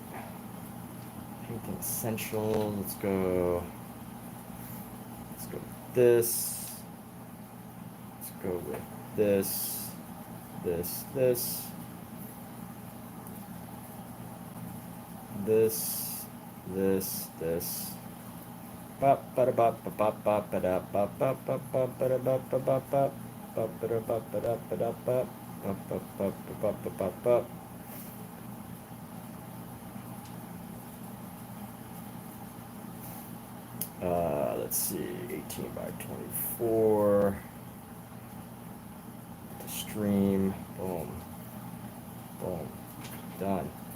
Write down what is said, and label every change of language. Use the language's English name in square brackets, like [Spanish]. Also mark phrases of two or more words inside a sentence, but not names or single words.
[English] Painting essential. Let's go. Let's go with this. Let's go with this. This. This. This. This. This. Bop ba bop ba bop bop ba da bop bop bop bop ba da bop ba bop bop bop ba da bop ba da ba da bop bop bop bop bop bop bop bop. Let's see, 18 by 24. The stream, boom, boom, done.